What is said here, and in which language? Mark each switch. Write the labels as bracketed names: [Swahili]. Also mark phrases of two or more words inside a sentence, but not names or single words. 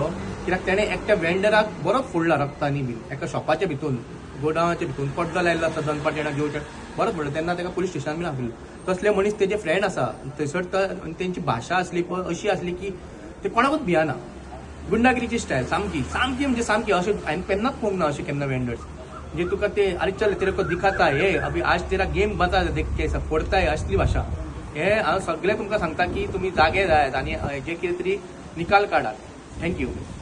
[Konkani] कित्याक तेणें एकट्या वेंडराक बरोच फोडला रक्तांनी बीन, एका शॉपाच्या भितून, गोडावाच्या भितून पड्डो लायल्लो आसा दनपाटेणा घेवचे बरोच फोडलो. तेन्ना ताका पुलीस स्टेशनान बीन आपयल्लो. तसले मनीस तेजे फ्रेंड आसा थंयसर. तेंची भाशा आसली पळय अशी आसली की ते कोणाकूच भियाना. गुंडागिरीची स्टायल सामकी सामकी म्हणजे सामकी. अशें हांवें केन्नाच पळोवंक ना अशें केन्ना वेंडर्स. म्हणजे तुका ते [Hindi] अरे चल तेरे को दिखाता हे अभी आज तेरा गेम बता देख के [Konkani] फोडताय, असली भाशा. हे हांव सगळें तुमकां सांगता की तुमी जागे जायात आनी हेजे कितें तरी निकाल काडात. थँक्यू.